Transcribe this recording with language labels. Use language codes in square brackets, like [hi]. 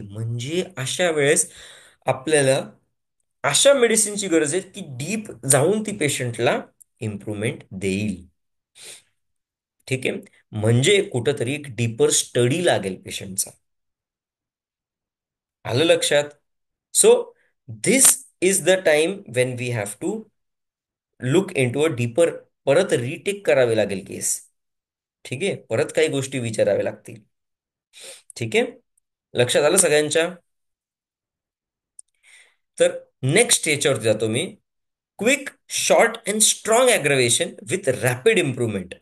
[mr] म्हणजे अशा वेळेस आपल्याला अशा मेडिसिनची गरज आहे की डीप जाऊन ती पेशंटला इम्प्रुव्हमेंट देईल. ठीक आहे. म्हणजे कुठंतरी एक डीपर स्टडी लागेल पेशंटचा. आलं लक्षात? [en] So this is the time when we have to look in to a deeper. [mr] परत रिटेक करावे लागेल केस. ठीक आहे. परत काही गोष्टी विचाराव्या लागतील. ठीक आहे. लक्षात आलं सगळ्यांच्या? तर नेक्स्ट याच्यावरती जातो मी. [en] Quick short and strong aggravation with rapid improvement.